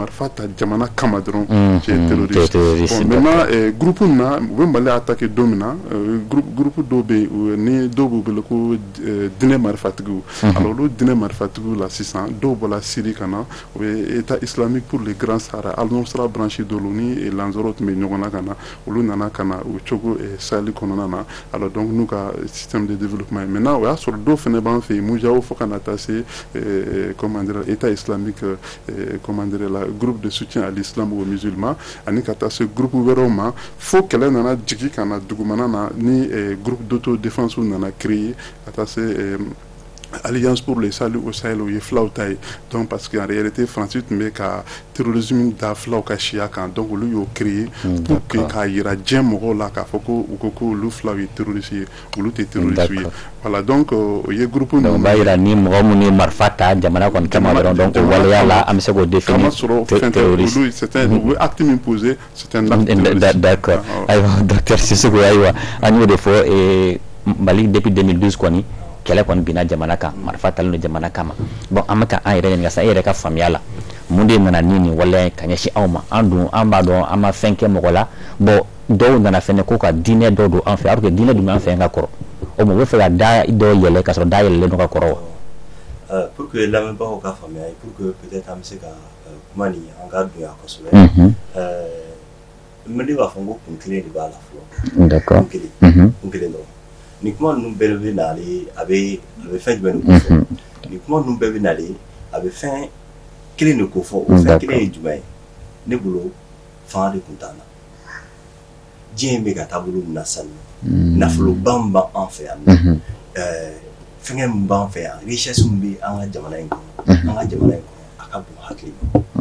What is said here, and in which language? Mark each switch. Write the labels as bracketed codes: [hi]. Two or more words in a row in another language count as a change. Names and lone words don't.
[bm] marifa ta jamana kama dɔrɔn [fr] c'est terroriste bon maintenant groupe [bm] na u bɛ Mali attaqué don min na groupe dɔw bɛ yen ni dɔw b'u bolo ko dinɛ marifatigiw alors olu dinɛ marifatigiw la sisan dɔw bɔra Syrie ka na o bɛ [fr] état islamique pour le [bm] grand Sahara al-Nusra branche dɔw ni lanzaraw tun bɛ ɲɔgɔn na ka na olu nana ka na o cogo Sahel kɔnɔna na [fr] alors donc [bm] n'u ka [fr] système de développement maintenant [bm] o y'a sɔrɔ dɔw fɛnɛ b'an fɛ yen Moujaou fo kana taa se [fr] comment dire état islamique comment dire la groupe de soutien à l'islam ou aux musulmans [bm] ani ka taa se groupe wɛrɛw ma fo kɛlɛ nana jigi ka na dugumana na ni [fr] groupe d'autodéfense [bm] nana créé ka taa se Alliance pour le salut au Sahel o ye filaw ta ye [fr] donc parce que en réalité [bm] Faransi tun bɛ ka terrorisme da filaw ka siya kan donc olu y'o créé [fr] pour que [bm] k'a yira diɲɛ mɔgɔw la k'a fɔ ko u ko ko olu filaw ye terroriste ye olu tɛ terroriste ye [fr] voilà donc [bm] o ye groupe ninnu donc b'a yira ni mɔgɔ minnu ye marifa ta jamana kɔni kama dɔrɔn donc o waleya la an bɛ se k'o [fr] définir terroriste olu c'est un [bm] u ye [fr] acte min posé c'est un acte terroriste [bm] d'accord ayiwa docteur Sissoko ayiwa an y'o de fɔ Mali depuis 2012 kɔni kɛlɛ kɔni binna jamana kan marifa talen don jamana kama bon an bɛ ka an yɛrɛ ɲininka sa e yɛrɛ ka faamuya la mun de nana ni nin waleya ka ɲɛsin aw ma an dun an b'a dɔn an ma fɛn kɛ mɔgɔ la bon dɔw nana fɛnɛ ko ka diinɛ dɔw don an fɛ [fr] alors que [bm] diinɛ dun b'an fɛ yan ka kɔrɔ o ma u bɛ fɛ ka da dɔ yɛlɛ ka sɔrɔ da yɛlɛlen don ka kɔrɔ wa [fr] pour que [bm] lamɛnbagaw ka faamuya [fr] pour que peut-être [bm] an bɛ se ka kuma ni an ka don ya kosɛbɛ n bɛ b'a fɔ n ko kun kelen de b'a la fɔlɔ d'accord kun kelen dɔrɔn ni kuma ninnu bɛɛ bɛ nale a bɛ fɛn jumɛn de ko fɔ ni kuma ninnu bɛɛ bɛ nale a bɛ fɛn kelen de ko fɔ o fɛn kelen ye jumɛn ye ne bolo fanga de kun t'an na diɲɛ in bɛ ka taabolo min na sisan nafoloba min b'an fɛ yan fɛngɛ min b'an fɛ yan richesse min bɛ an ka jamana in kɔnɔ a ka bon hakili ma